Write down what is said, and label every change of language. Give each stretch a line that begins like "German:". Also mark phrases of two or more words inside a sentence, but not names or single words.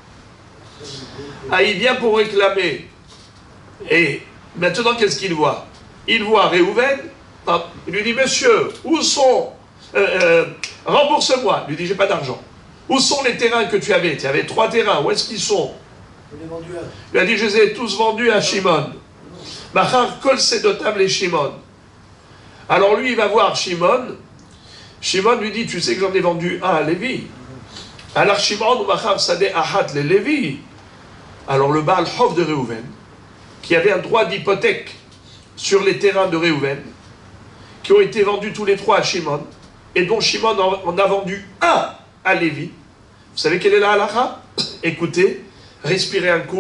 French: Ah, il vient pour réclamer. Et maintenant, qu'est-ce qu'il voit? Il voit Réhouven. Il lui dit, monsieur, où sont... rembourse-moi. Il lui dit, j'ai pas d'argent. Où sont les terrains que tu avais? Tu avais 3 terrains, où est-ce qu'ils sont? Il a dit, je les ai tous vendus à Shimon.
Hebrew: מכר כל שדותיו לשמעון.
French: Alors lui, il va voir Shimon. Shimon lui dit, tu sais que j'en ai vendu un à Lévi. Alors Shimon,
Hebrew: מכר שדה אחת ללוי.
French: Alors le
Hebrew: בעל חוב
French: de Réhouven, qui avait un droit d'hypothèque sur les terrains de Réhouven, qui ont été vendus tous les 3 à Shimon, et dont Shimon en a vendu un à Lévi. Vous savez quelle est la halakha? Écoutez, respirez un coup.